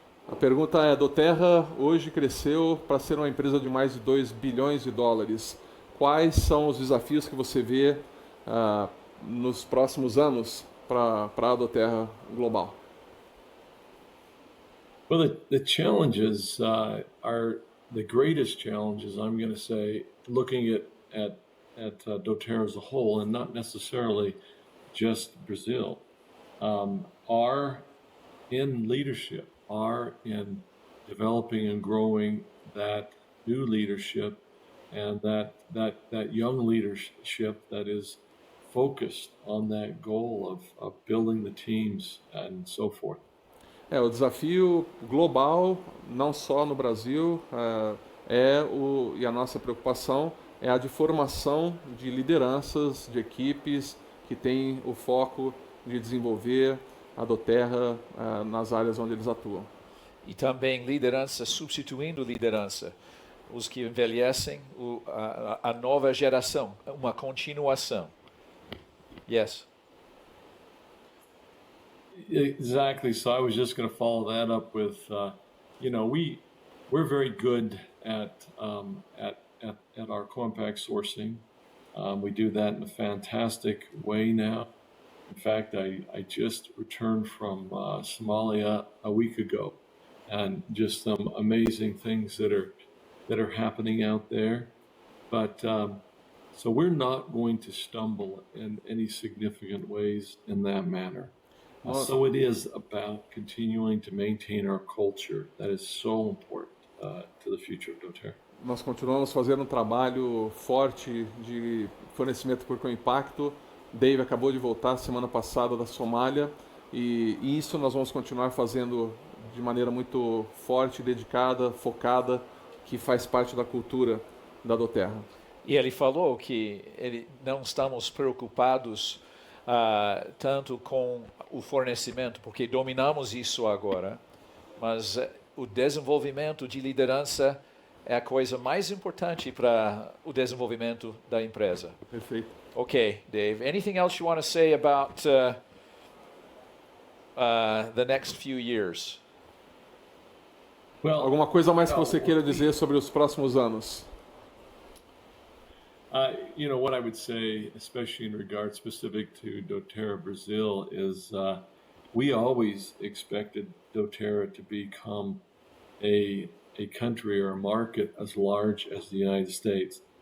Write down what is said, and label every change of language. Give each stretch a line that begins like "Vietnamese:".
Portuguese: A pergunta é: doTERRA hoje cresceu para ser uma empresa de mais de 2 bilhões de dólares. Quais são os desafios que você vê nos próximos anos para a doTERRA global?
English: Well, the challenges are the greatest challenges, I'm going to say, looking at doTERRA as a whole, and not necessarily just Brazil, are in leadership, are in developing and growing that new leadership and that young leadership that is focused on that goal of building the teams and so forth.
Portuguese: O desafio global, não só no Brasil, e a nossa preocupação é a de formação de lideranças, de equipes que têm o foco de desenvolver a doTERRA nas áreas onde eles atuam. E também liderança substituindo liderança. Os que envelhecem, a nova geração, uma continuação.
English: Yes. Exactly. So I was just going to follow that up with we're very good at our compact sourcing. We do that in a fantastic way now. In fact, I just returned from Somalia a week ago, and just some amazing things that are happening out there. But so we're not going to stumble in any significant ways in that manner. So it is about continuing to maintain our culture that is so important to the future of doTERRA.
Portuguese: Nós continuamos fazendo um trabalho forte de fornecimento por compacto. Dave acabou de voltar semana passada da Somália e isso nós vamos continuar fazendo de maneira muito forte, dedicada, focada, que faz parte da cultura da doTERRA. E ele falou que não estamos preocupados tanto com o fornecimento, porque dominamos isso agora, mas o desenvolvimento de liderança é a coisa mais importante para o desenvolvimento da empresa. Perfeito.
English: Okay, Dave. Anything else you want to say about the next few years? Well,
Portuguese: alguma coisa mais que você queira dizer sobre os próximos anos?
English: What I would say, especially in regard specific to doTERRA Brazil, is we always expected doTERRA to become a country or a market as large as the United States.